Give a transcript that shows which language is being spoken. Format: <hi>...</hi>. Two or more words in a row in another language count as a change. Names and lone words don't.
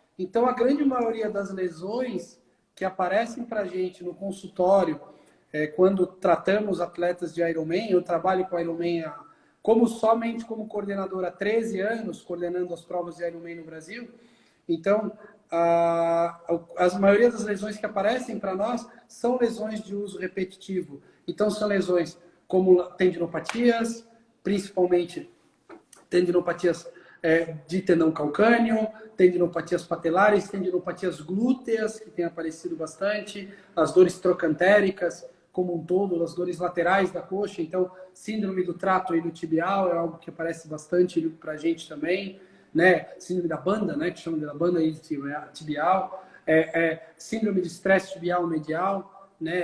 <pt>Então, a grande maioria das lesões que aparecem para a gente no consultório, quando tratamos atletas de Ironman, eu trabalho com Ironman somente como coordenador há 13 anos, coordenando as provas de Ironman no Brasil, então, a maioria das lesões que aparecem para nós são lesões de uso repetitivo. Então, são lesões como tendinopatias, principalmente tendinopatias de tendão calcâneo, tendinopatias patelares, tendinopatias glúteas, que tem aparecido bastante, as dores trocantéricas, como um todo, as dores laterais da coxa. Então, síndrome do trato iliotibial é algo que aparece bastante para a gente também, né? Síndrome da banda, né? Que chama de banda iliotibial, síndrome de estresse tibial medial, né?</pt>